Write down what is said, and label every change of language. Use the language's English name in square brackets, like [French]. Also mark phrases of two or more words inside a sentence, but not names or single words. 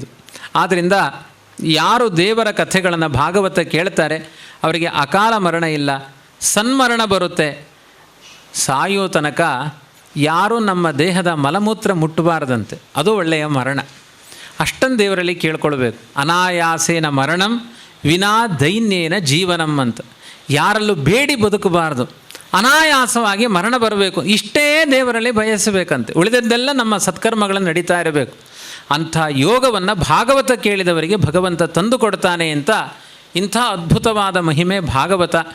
[Kannada] ಆದ್ದರಿಂದ ಯಾರು ದೇವರ ಕಥೆಗಳನ್ನು ಭಾಗವತ ಕೇಳ್ತಾರೆ ಅವರಿಗೆ ಅಕಾಲ ಮರಣ ಇಲ್ಲ, ಸನ್ಮರಣ ಬರುತ್ತೆ. ಸಾಯೋ ತನಕ ಯಾರೂ ನಮ್ಮ ದೇಹದ ಮಲಮೂತ್ರ ಮುಟ್ಟಬಾರದಂತೆ, ಅದು ಒಳ್ಳೆಯ ಮರಣ. ಅಷ್ಟನ್ನು ದೇವರಲ್ಲಿ ಕೇಳ್ಕೊಳ್ಬೇಕು. [Sanskrit] ಅನಾಯಾಸೇನ ಮರಣಂ ವಿನಾ ದೈನ್ಯೇನ ಜೀವನಂ [Kannada] ಅಂತ. ಯಾರಲ್ಲೂ ಬೇಡಿ ಬದುಕಬಾರ್ದು, ಅನಾಯಾಸವಾಗಿ ಮರಣ ಬರಬೇಕು, ಇಷ್ಟೇ ದೇವರಲ್ಲಿ ಬಯಸಬೇಕಂತೆ. ಉಳಿದದ್ದೆಲ್ಲ ನಮ್ಮ ಸತ್ಕರ್ಮಗಳನ್ನು ನಡೀತಾ ಇರಬೇಕು. ಅಂಥ ಯೋಗವನ್ನು ಭಾಗವತ ಕೇಳಿದವರಿಗೆ ಭಗವಂತ ತಂದು ಕೊಡ್ತಾನೆ ಅಂತ ಇಂಥ ಅದ್ಭುತವಾದ ಮಹಿಮೆ ಭಾಗವತ.